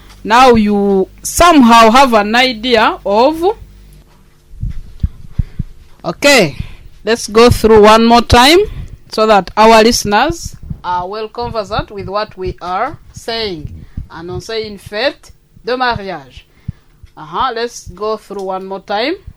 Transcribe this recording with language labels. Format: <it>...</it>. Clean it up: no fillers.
<en>Now you somehow have an idea of. Okay, let's go through one more time so that our listeners are well conversant with what we are saying.</en> <fr>Annoncer une fête de mariage.</fr> <en>Let's go through one more time.</en>